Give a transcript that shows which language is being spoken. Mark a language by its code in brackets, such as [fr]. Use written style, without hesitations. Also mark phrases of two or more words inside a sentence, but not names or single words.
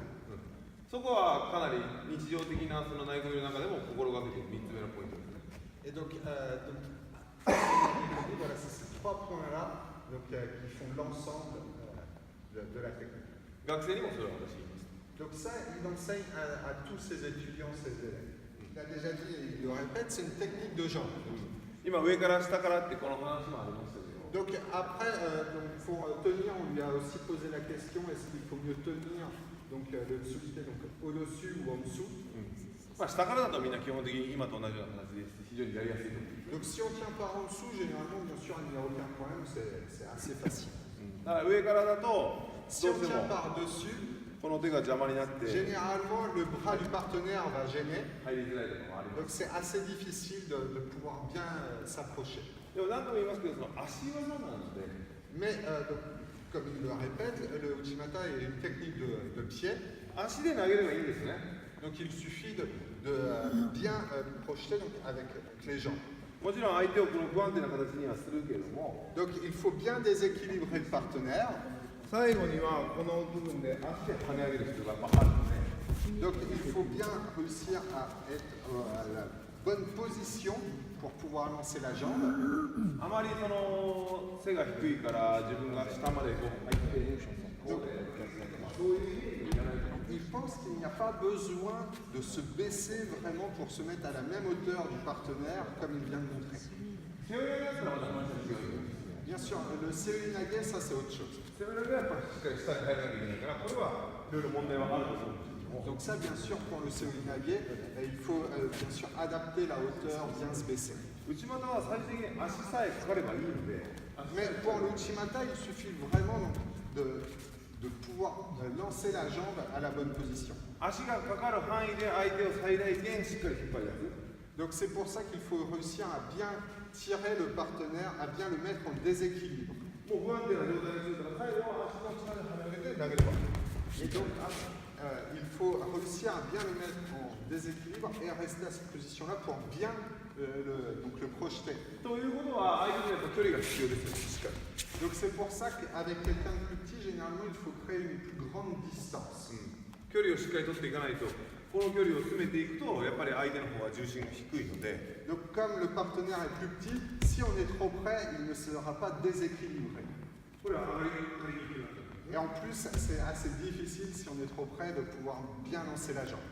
[ja] そこはかなり日常的なその投げ込みの中でも心がけている3つ目のポイントですね。 [fr] Et donc, voilà, c'est ces 3 points-là qui font l'ensemble de la technique. [ja] 学生にもそれを私言います。 [fr] Donc ça, il enseigne à tous ses étudiants, ses élèves. Il a déjà dit, et il le répète, c'est une technique de jambe. [ja] 今上から下からってこの話もありましたけど、 [fr] Donc après, pour tenir, on lui a aussi posé la question, est-ce qu'il faut mieux tenir le tsuki au-dessus ou en dessous? [ja] まあ下からだとみんな基本的に今と同じような形で非常にやりやすいと思う。 [fr] Donc si on tient par en dessous, généralement, bien sûr, il n'y a aucun problème, c'est assez facile. [ja] だから上からだとどう [fr] Si [ja] して [fr] on tient [ja] も [fr] par-dessus, [ja] この手が邪魔になって [fr] généralement, le bras du partenaire va gêner. [ja] 入りづらいところもありま [fr] Donc c'est assez difficile de pouvoir bien s'approcher. [ja] す。でも何度も言いますけど、その足技なので、 [fr] Mais donc, comme il le répète, le Uchimata est une technique de pied. [ja] 足で投げればいいんですね。 [fr] Donc il suffit de bien projeter donc, avec les jambes. [ja] もちろん相手をこの不安定な形にはするけれども、 [fr] Donc il faut bien déséquilibrer le partenaire. [ja] 最後にはこの部分で足で跳ね上げる必要がやっぱあるので、 [fr] Donc il faut bien réussir à être à la bonne position pour pouvoir lancer la jambe. [ja] あまりその背が低いから自分が下までこう入ってこうそういうイメージじゃないと。 [fr] Il pense qu'il n'y a pas besoin de se baisser vraiment pour se mettre à la même hauteur du partenaire comme il vient de montrer. [ja] 背負い投げだったらまた話が違うよ。 [fr] Bien sûr, le Seoinage, ça c'est autre chose. [ja] 背負い投げはやっぱりしっかり下に入らなきゃいけないから、これはいろいろ問題はあると思うんですけども。 [fr] Donc ça, bien sûr, pour le Seoinage, il faut bien sûr adapter la hauteur, bien se baisser. [ja] 内股は最終的に足さえかかればいいので、 [fr] Mais pour le Uchimata, il suffit vraiment donc, de pouvoir lancer la jambe à la bonne position. [ja] 足がかかる範囲で相手を最大限しっかり引っ張り出す。 [fr] Donc c'est pour ça qu'il faut réussir à bien tirer le partenaire, à bien le mettre en déséquilibre. [ja] もう不安定な状態にするから最後は足の力で跳ね上げて投げれば。 [fr] Et donc, il faut réussir à bien le mettre en déséquilibre et rester à cette position-là pour bien le projeter. [ja] ということは相手にやっぱ距離が必要ですよ、しっかり。 [fr] Donc c'est pour ça qu'avec quelqu'un de plus petit, généralement, il faut créer une plus grande distance. [ja] 距離をしっかり取っていかないと、この距離を詰めていくと、やっぱり相手の方は重心が低いので、 [fr] Donc comme le partenaire est plus petit, si on est trop près, il ne sera pas déséquilibré. [ja] これは上がりにくくなる。 [fr] Et en plus, c'est assez difficile si on est trop près de pouvoir bien lancer la jambe.